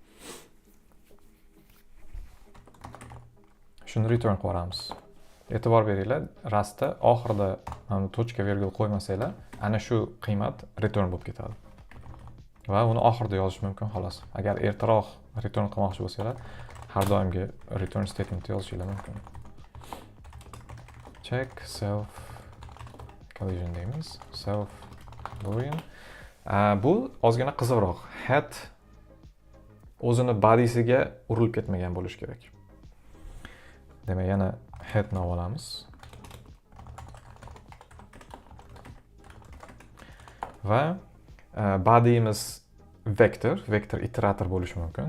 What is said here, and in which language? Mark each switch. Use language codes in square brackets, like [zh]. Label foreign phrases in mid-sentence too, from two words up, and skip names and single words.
[uz] Shuni return qilib yuboramiz. E'tibor beringlar, rastda oxirida mana tochka virgul qo'ymasanglar, ana shu qiymat return bo'lib ketadi. Va uni oxirida yozish mumkin xolos. Agar ertaroq return qilmoqchi bo'lsanglar, har doimgi [en] return statement [uz] yozishinglar mumkin. [en] Check self collision [uz] deymiz. [en] Self boolean. [uz] Bu ozgina qiziqroq. Head o'zini body'siga urilib ketmagan bo'lish kerak. Demak, yana head'ni olamiz. Va body'imiz vektor iterator bo'lishi mumkin.